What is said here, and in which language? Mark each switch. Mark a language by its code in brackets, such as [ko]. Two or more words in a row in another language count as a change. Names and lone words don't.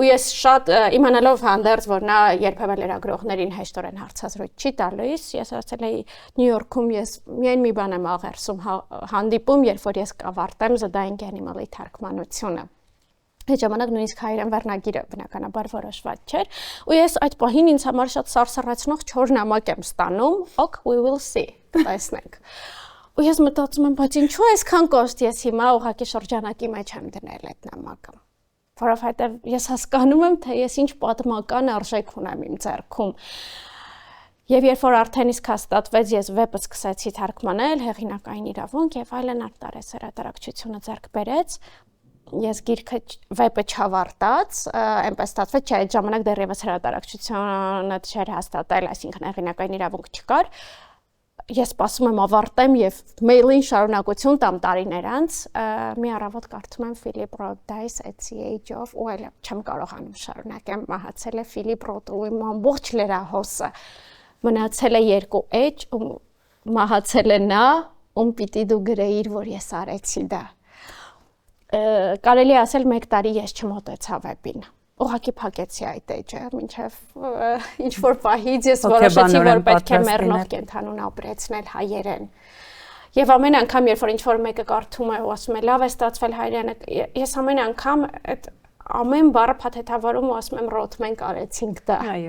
[hy] ես շատ իմանալով հանդերձ որ նա երբևէ լրագրողներին հեշտորեն հարցազրույց չի տալիս, ես ասել էի Նյու Յորքում ես միայն մի բան եմ աղերսում հանդիպում, երբ որ ես կավարտեմ The Dying Animal-ի թարգմանությունը։ Այդ ժամանակ նույնիսկ հայերեն վերնագիրը բնականաբար որոշված չէր, ու ես այդ պահին ինձ համար շատ սարսռացնող 4 նամակ եմ ստանում, [en] ok, we will see, [hy] կտեսնենք։ Ու ես մտածում եմ, բայց ինչու այսքան կոշտ ես հիմա ուղղակի շրջանակի մեջ եմ դնել այդ նամակը։ Որովհետև ես հասկանում եմ, թե ես ինչ պատմական արժեք ունեմ իմ ձեռքում։ Եվ երբ որ արդեն իսկ հաստատվեց, ես վեպը սկսեցի թարգմանել, հեղինակային իրավունք եւ այլն արտարես հրատարակչությունը ձեռք բերեց, ես գիրքը վեպը չավարտած, այնպես ստացվեց, չէ, այդ ժամանակ դեռևս հրատարակչությունը չէր հաստատել, այսինքն հեղինակային իրավունք չկար։ Ես սպասում եմ ավարտեմ եւ մեյլին շարունակություն տամ տարիներ անց, մի առավոտ կարդում եմ [en] Philip Roth dies at the age of, [hy] ու այլ չեմ կարողանում շարունակեմ, մահացել է Philip Roth-ը, ու իմ ամբողջ լրահոսը մնացել է 2 էջ, ու մահացել է նա, ում պիտի դու գրեիր, որ ես արեցի դա։ Կարելի ասել 1 տարի ես չմոտեցա վեպին։ Ուղղակի փակեցի այդ էջը, մինչև ինչ որ պահից ես որոշեցի, որ պետք է մեռնող կենդանուն ապրեցնել հայերեն։ Եվ ամեն անգամ, երբ որ ինչ որ մեկը կարդում է ու ասում է լավ է ստացվել հայերենը, ես ամեն անգամ այդ ամեն բառը փաթեթավորում ու ասում եմ Ռոթ մենք արեցինք դա։